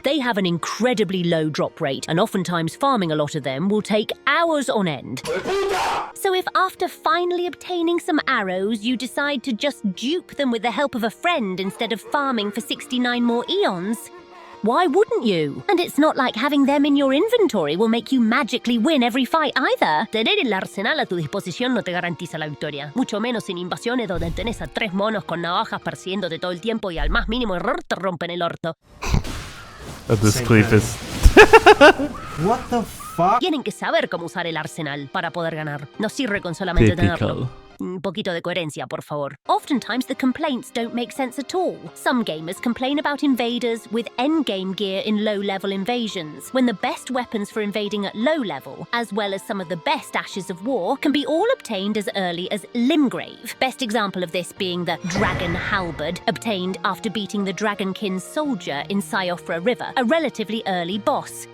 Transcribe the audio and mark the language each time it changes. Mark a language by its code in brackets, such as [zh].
[en] They have an incredibly low drop rate, and oftentimes farming a lot of them will take hours on end. So if after finally obtaining some arrows, you decide to just dupe them with the help of a friend instead of farming for 69 more eons, why wouldn't you? And it's not like having them in your inventory will make you magically win every fight either. [es] Tener el arsenal a tu disposición no te garantiza la victoria. Mucho menos en invasiones donde tenés a 3 monos con navajas persiguiéndote todo el tiempo y al más mínimo error te rompen el orto. [en] This clip is... What the fuck? [es] Tienen que saber cómo usar el arsenal para poder ganar. No sirve con solamente tenerlo. [en] Typical. [es] Un poquito de coherencia, por favor. [en] Oftentimes, the complaints don't make sense at all. Some gamers complain about invaders with endgame gear in low-level invasions, when the best weapons for invading at low level, as well as some of the best ashes of war, can be all obtained as early as Limgrave. Best example of this being the Dragon Halberd, obtained after beating the Dragonkin's soldier in Siofra River, a relatively early boss.